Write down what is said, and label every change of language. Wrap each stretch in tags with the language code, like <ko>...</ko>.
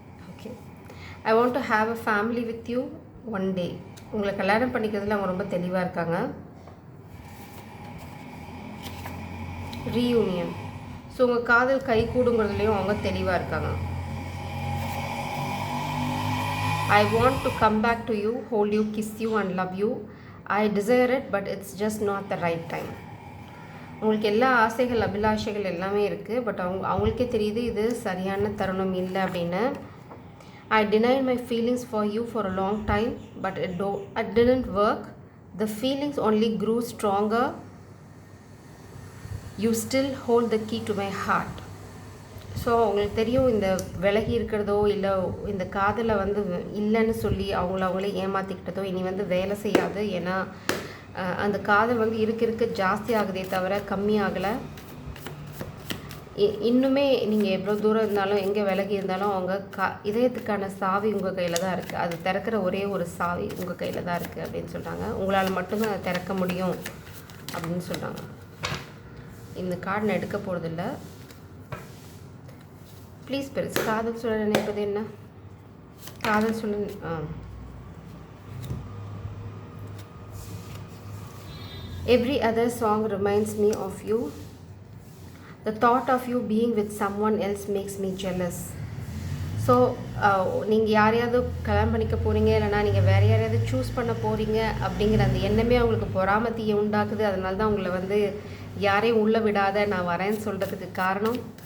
<en>Okay, I want to have a family with you one day.</en> <ta>உங்களை கல்யாணம் பண்ணிக்கிறதுல அவங்க ரொம்ப தெளிவாக இருக்காங்க. ரீயூனியன். ஸோ உங்கள் காதல் கை கூடுங்கிறதுலையும் அவங்க தெளிவாக இருக்காங்க.</ta> <en>I want to come back to you, hold you, kiss you and love you. I desire it, but it's just not the right time.</en> <ta>உங்களுக்கு எல்லா ஆசைகள் அபிலாஷைகள் எல்லாமே இருக்குது, பட் அவங்களுக்கே தெரியுது இது சரியான தருணம் இல்லை அப்படின்னு.</ta> <en>I denied my feelings for you for a long time, but it didn't work. The feelings only grew stronger. You still hold the key to my heart.</en> <ta>So அவங்களுக்கு தெரியும் இந்த விலகி இருக்கிறதோ இல்லை இந்த காதலை வந்து இல்லைன்னு சொல்லி அவங்களே ஏமாற்றிக்கிட்டதோ இனி வந்து வேலை செய்யாது. ஏன்னா அந்த காதல் வந்து இருக்க ஜாஸ்தி ஆகுதே தவிர கம்மி ஆகலை. இன்னுமே நீங்கள் எவ்வளோ தூரம் இருந்தாலும் எங்கே விலகி இருந்தாலும் அவங்க இதயத்துக்கான சாவி உங்கள் கையில் தான் இருக்குது. அது திறக்கிற ஒரே ஒரு சாவி உங்கள் கையில் தான் இருக்குது அப்படின்னு சொல்கிறாங்க. உங்களால் மட்டும்தான் அதை திறக்க முடியும் அப்படின்னு சொல்கிறாங்க. இந்த கார்டு நான் எடுக்க போகிறதில்ல. ப்ளீஸ் பெருசு காதல் சொல்ல நினைப்பது என்ன? காதல் சொல்ல</ta> <en>Every other song reminds me of you. The thought of you being with someone else makes me jealous.</en> <ta>So நீங்கள் யாரையாவது கல்யாணம் பண்ணிக்க போகிறீங்க, இல்லைனா நீங்கள் வேறு யாரையாவது சூஸ் பண்ண போகிறீங்க அப்படிங்கிற அந்த எண்ணமே அவங்களுக்கு பொறாமத்தையை உண்டாக்குது. அதனால தான் உங்களை வந்து யாரையும் உள்ளே விடாத நான் வரேன்னு சொல்கிறதுக்கு காரணம்.</ta>